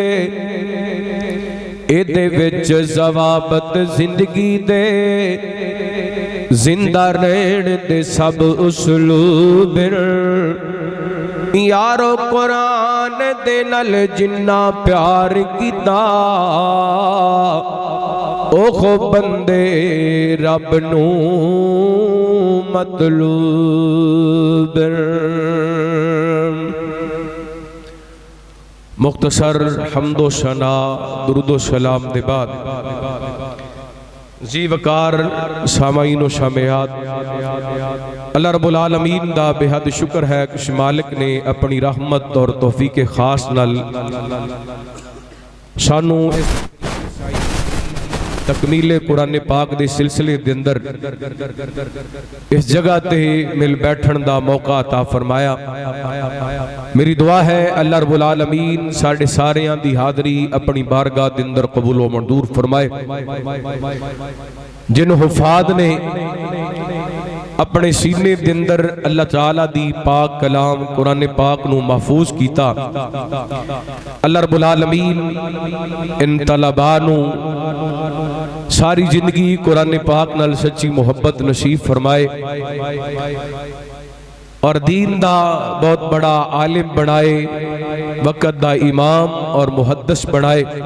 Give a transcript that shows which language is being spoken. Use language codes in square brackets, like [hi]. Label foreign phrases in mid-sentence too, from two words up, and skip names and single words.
[pa] اے دے وچ ضوابط زندگی دے، زندہ رہن دے سب اسلوب یارو قرآن دے نال جنہ پیار کیتا او خو بندے رب نو مطلوب۔ مختصر حمد و ثنا درود و سلام دے بعد زی وقار سامعین و سامعات، اللہ رب العالمین دا بے حد شکر ہے کہ مالک نے اپنی رحمت اور توفیق خاص نال سانو تکمیل قرآن پاک دے سلسلے دے اندر اس جگہ تے مل بیٹھن دا موقع عطا فرمایا۔ میری دعا ہے اللہ رب العالمین ساڑھے ساریاں دی حاضری اپنی بارگاہ دے اندر قبول و منظور فرمائے۔ جن حفاظ نے اپنے سینے دے اندر اللہ تعالیٰ دی پاک کلام قرآن پاک نو محفوظ کیتا، اللہ رب العالمین ان طلبانو ساری زندگی قرآن پاک نال سچی محبت نصیب فرمائے اور دین دا بہت بڑا عالم بنائے، وقت دا امام اور محدث بنائے۔